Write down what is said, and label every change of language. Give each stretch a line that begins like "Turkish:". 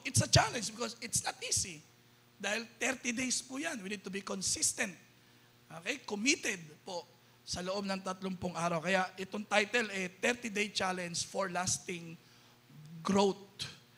English: It's a challenge because it's not easy.
Filipino: Dahil 30 days po yan.
English: We need to be consistent. Okay?
Filipino: Committed po sa loob ng 30 araw. Kaya itong
English: title, 30-day challenge for lasting growth.